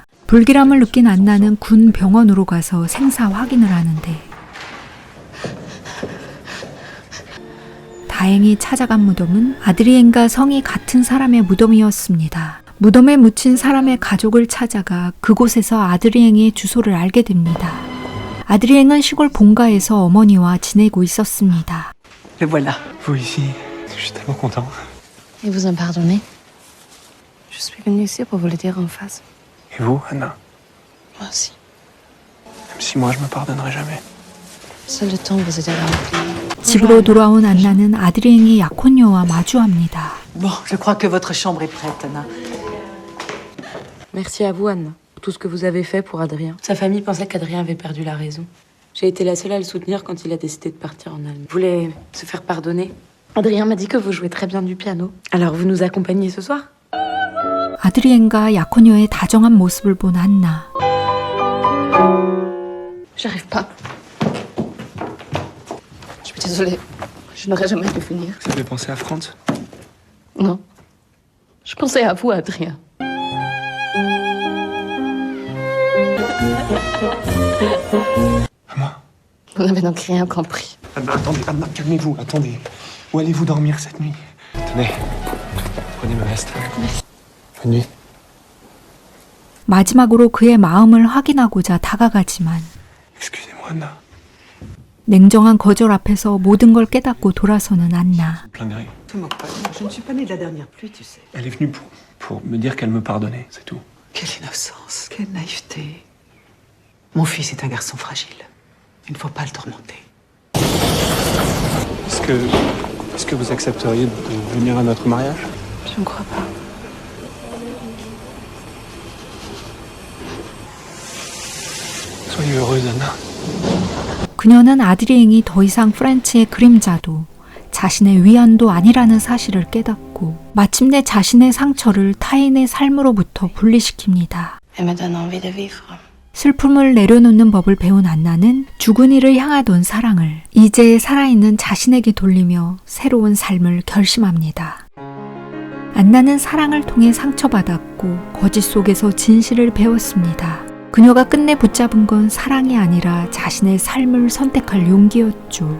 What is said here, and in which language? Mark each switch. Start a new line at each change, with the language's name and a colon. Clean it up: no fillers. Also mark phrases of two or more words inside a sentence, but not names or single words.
Korean: 불길함을 느낀 안나는 군 병원으로 가서 생사 확인을 하는데 다행히 찾아간 무덤은 아드리앵과 성이 같은 사람의 무덤이었습니다. 무덤에 묻힌 사람의 가족을 찾아가 그곳에서 아드리앵의 주소를 알게 됩니다. 아드리앵은 시골 본가에서 어머니와 지내고 있었습니다.
French: le voilà. Vous ici, je suis tellement content. Et vous en pardonnez? Je suis venue ici pour vous le dire en face. Et vous, Anna? Moi aussi. Même si moi je me pardonnerai jamais. Seul le temps vous aidera à oublier.
Korean: 집으로 돌아온 안나는 아드리앵이 약혼녀와 마주합니다.
French: Bon, je crois que votre chambre est prête, Anna. Merci à vous, Anne, pour tout ce que vous avez fait pour Adrien. Sa famille pensait qu'Adrien avait perdu la raison. J'ai été la seule à le soutenir quand il a décidé de partir en Allemagne. Il voulait se faire pardonner. Adrien m'a dit que vous jouez très bien du piano. Alors vous nous accompagnez ce soir?
Korean: 아드리앵과 약혼녀의 다정한 모습을 본 안나.
French: J'arrive pas. Je suis désolée. Je n'aurais jamais dû venir. Vous avez pensé à Franz? Non. Je pensais à vous, Adrien. À moi? Vous n'avez donc rien compris. Anna, attendez, Anna, calmez-vous, attendez. Où allez-vous dormir cette nuit? Tenez, prenez ma veste. Bonne nuit.
Korean: 마지막으로 그의 마음을 확인하고자 다가가지만
French: Excusez-moi, Anna.
Korean: 냉정한 거절 앞에서 모든 걸 깨닫고 돌아서는 안나.
French: Plaindrai. Je ne suis pas née de la dernière pluie, tu sais. Elle est venue pour me dire qu'elle me pardonnait, c'est tout. Quelle innocence, quelle naïveté. Mon fils est un garçon fragile. Il ne faut pas le tourmenter. Est-ce que vous accepteriez de venir à notre mariage? Je ne crois pas. Soyez heureuse, Anna.
Korean: 그녀는 아드리앵이 더 이상 프란츠의 그림자도 자신의 위안도 아니라는 사실을 깨닫고 마침내 자신의 상처를 타인의 삶으로부터 분리시킵니다.
French: Elle me donne envie de vivre.
Korean: 슬픔을 내려놓는 법을 배운 안나는 죽은 이를 향하던 사랑을 이제 살아있는 자신에게 돌리며 새로운 삶을 결심합니다. 안나는 사랑을 통해 상처받았고 거짓 속에서 진실을 배웠습니다. 그녀가 끝내 붙잡은 건 사랑이 아니라 자신의 삶을 선택할 용기였죠.